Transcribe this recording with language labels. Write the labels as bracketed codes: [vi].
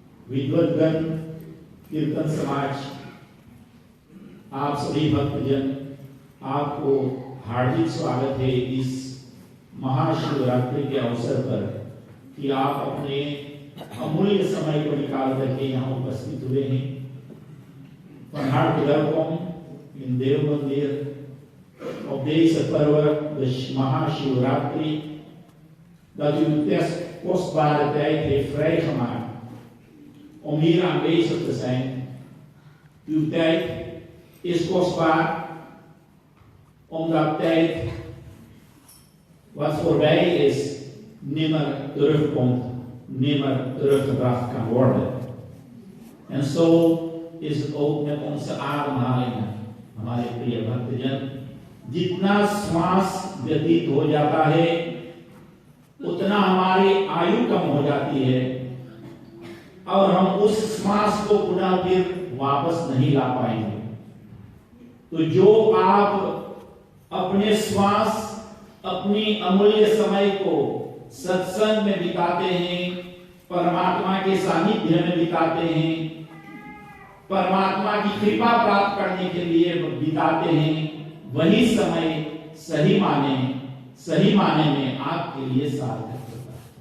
[hi] विद्वतगण, कीर्तन समाज, आप सभी भक्तजन, आपको हार्दिक स्वागत है इस महाशिवरात्रि के अवसर पर कि आप अपने अमूल्य समय को निकाल करके यहाँ उपस्थित हुए हैं। [nl] Van harte welkom in Deelmandir op deze perwe, de Mahashivratri, dat u uw kostbare tijd heeft vrijgemaakt om hier aanwezig te zijn. Uw tijd is kostbaar, omdat tijd wat voorbij is, nimmer terugkomt, nimmer teruggebracht kan worden. En zo is het ook met onze ademhalingen, [hi] हमारे प्रिय भक्तजन। जितना श्वास व्यतीत हो जाता है, उतना हमारी आयु कम हो जाती है और हम उस श्वास को पुनः फिर वापस नहीं ला पाएंगे। तो जो आप अपने श्वास, अपनी अमूल्य समय को सत्संग में बिताते हैं, परमात्मा के सानिध्य में बिताते हैं, परमात्मा की कृपा प्राप्त करने के लिए बिताते हैं, वही समय सही माने में आपके लिए सार्थक होता है।